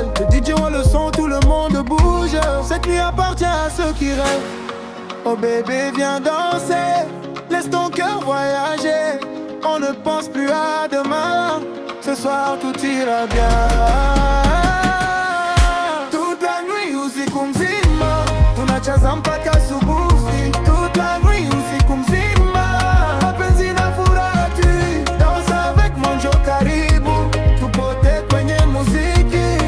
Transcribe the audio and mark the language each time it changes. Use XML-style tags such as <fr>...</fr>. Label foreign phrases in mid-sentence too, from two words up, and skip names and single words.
<fr>Le DJ voit le son, tout le monde bouge. Cette nuit appartient à ceux qui rêvent. Oh bébé, viens danser, laisse ton cœur voyager. On ne pense plus à demain, ce soir tout ira bien. Toute la nuit</fr> <sw>usiku mzima tunacheza mpaka asubuhi.</sw> <fr>Toute la nuit</fr> <sw>usiku mzima mapenzi na furaha tu.</sw> <fr>Danse avec moi,</fr> <sw>njoo karibu tupote kwenye muziki.</sw>